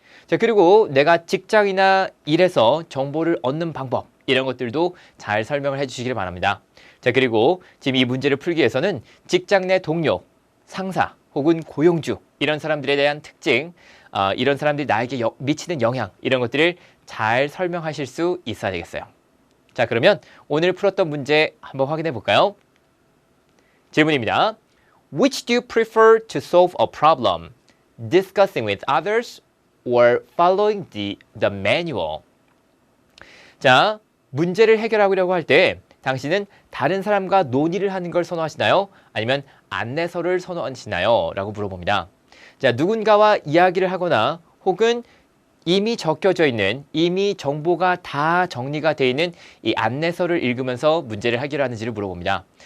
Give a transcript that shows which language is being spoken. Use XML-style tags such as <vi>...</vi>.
<ko>자, 그리고 내가 직장이나 일에서 정보를 얻는 방법, 이런 것들도 잘 설명을 해주시길 바랍니다. 자, 그리고 지금 이 문제를 풀기 위해서는 직장 내 동료, 상사 혹은 고용주 이런 사람들에 대한 특징, 이런 사람들이 나에게 미치는 영향 이런 것들을 잘 설명하실 수 있어야 되겠어요. 자, 그러면 오늘 풀었던 문제 한번 확인해 볼까요? 질문입니다.</ko> <en>Which do you prefer to solve a problem? Discussing with others or following the manual?</en> <ko>자, 문제를 해결하려고 할 때 당신은 다른 사람과 논의를 하는 걸 선호하시나요? 아니면 안내서를 선호하시나요? 라고 물어봅니다. 자, 누군가와 이야기를 하거나 혹은 이미 적혀져 있는, 이미 정보가 다 정리가 되어 있는 이 안내서를 읽으면서 문제를 해결하는지를 물어봅니다.</ko>